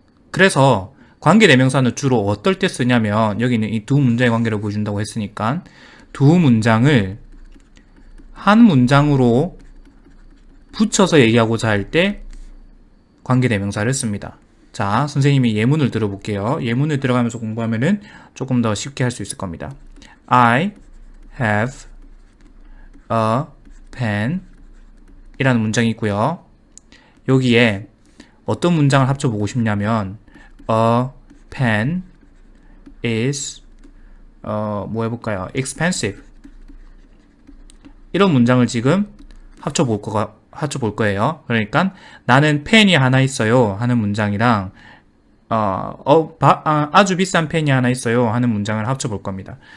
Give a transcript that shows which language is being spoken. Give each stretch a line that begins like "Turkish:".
Korean: 그래서 관계대명사는 주로 어떨 때 쓰냐면 여기 있는 이 두 문장의 관계를 보여준다고 했으니까 두 문장을 한 문장으로 붙여서 얘기하고자 할 때 관계대명사를 씁니다. 자, 선생님이 예문을 들어볼게요. 예문을 들어가면서 공부하면은 조금 더 쉽게 할 수 있을 겁니다.
English: I have a pen
Korean: 이라는 문장이 있고요. 여기에 어떤 문장을 합쳐보고 싶냐면
English: A pen is
Korean: 뭐 해볼까요? expensive 이런 문장을 지금 합쳐볼 거예요. 그러니까 나는 펜이 하나 있어요 하는 문장이랑 아주 비싼 펜이 하나 있어요 하는 문장을 합쳐볼 겁니다.